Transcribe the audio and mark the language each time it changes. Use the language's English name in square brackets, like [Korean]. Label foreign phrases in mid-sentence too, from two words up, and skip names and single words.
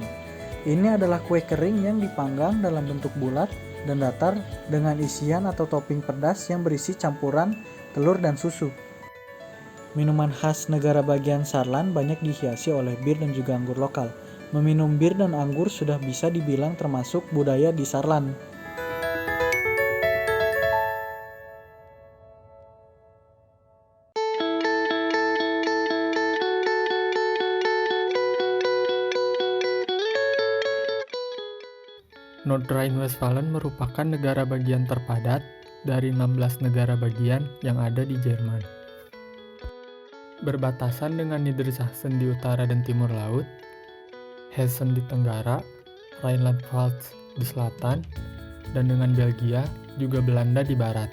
[Indonesian] Ini adalah kue kering yang dipanggang dalam bentuk bulat dan datar dengan isian atau topping pedas yang berisi campuran telur dan susu. Minuman khas negara bagian Saarland banyak dihiasi oleh bir dan juga anggur lokal. Meminum bir dan anggur sudah bisa dibilang termasuk budaya di Saarland. Nordrhein-Westfalen merupakan negara bagian terpadat dari 16 negara bagian yang ada di Jerman. Berbatasan dengan Niedersachsen di utara dan timur laut, Hessen di tenggara, Rhineland-Pfalz di selatan, dan dengan Belgia, juga Belanda di barat.